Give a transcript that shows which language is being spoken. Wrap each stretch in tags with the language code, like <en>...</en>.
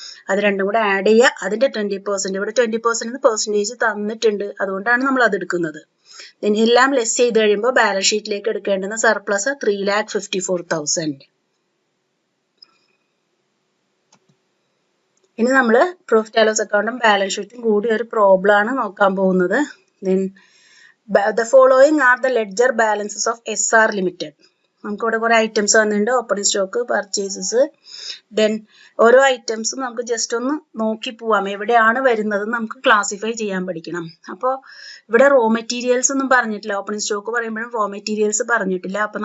<ml>അത് രണ്ടും കൂടെ ആഡ് ചെയ്യുക. അതിന്റെ 20%, ഇവിടെ 20% പെർസെന്റേജ് തന്നിട്ടുണ്ട്, അതുകൊണ്ടാണ് നമ്മൾ അത് എടുക്കുന്നത്. എല്ലാം ലെസ് ചെയ്ത് കഴിയുമ്പോൾ ബാലൻസ് ഷീറ്റിലേക്ക് എടുക്കേണ്ടുന്ന സർപ്ലസ് 3,54,000. ഇനി നമ്മൾ പ്രോഫിറ്റ് ആൻഡ് ലോസ് അക്കൗണ്ടും ബാലൻസ് ഷീറ്റും കൂടി ഒരു പ്രോബ്ലം ആണ് നോക്കാൻ പോകുന്നത്.</ml> <en>Then the following are the ledger balances of SR Limited.</en> <ml>നമുക്ക് ഇവിടെ കുറെ ഐറ്റംസ് വന്നിട്ടുണ്ട്, ഓപ്പണിംഗ് സ്റ്റോക്ക്, പർച്ചേസസ്. ദെൻ ഓരോ ഐറ്റംസും നമുക്ക് ജസ്റ്റ് ഒന്ന് നോക്കി പോവാം, എവിടെയാണ് വരുന്നത് നമുക്ക് ക്ലാസിഫൈ ചെയ്യാൻ പഠിക്കണം. അപ്പോൾ ഇവിടെ റോ മെറ്റീരിയൽസ് ഒന്നും പറഞ്ഞിട്ടില്ല, ഓപ്പണിംഗ് സ്റ്റോക്ക് പറയുമ്പോഴും റോ മെറ്റീരിയൽസ് പറഞ്ഞിട്ടില്ല.</ml>